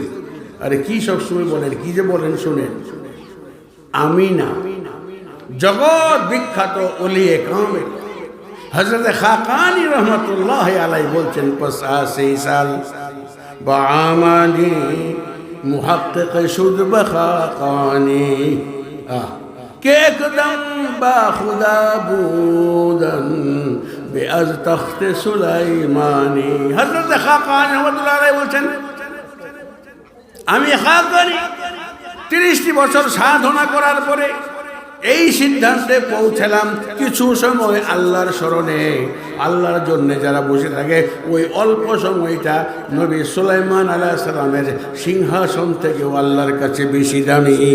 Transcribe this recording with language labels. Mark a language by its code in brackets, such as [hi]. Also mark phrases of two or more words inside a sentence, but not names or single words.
[bn] আরে কি সবসময় বলেন, কি যে বলেন শুনেন। আমি না, জগৎ বিখ্যাত ওলিয়ে কামে হযরত খাকানি [ar] رحمة الله عليه [bn] বলছেন, 85 [fa] سال بامانی محقق شد بخاقانی کہ ایک دم با خدا بودن بے از تخت سلیمانی। [bn] حضرت খাকানি [ar] رحمة الله عليه [bn] বলছেন, আমি খাকানি 30টি বছর সাধনা করার পরে এই সিদ্ধান্তে পৌঁছলাম, কিছু সময় আল্লাহর স্মরণে, আল্লাহর জন্য যারা বসে থাকে, ওই অল্প সময়টা নবী সুলাইমান আলাইহিস সালামের সিংহাসন থেকেও আল্লাহর কাছে বেশি দামি।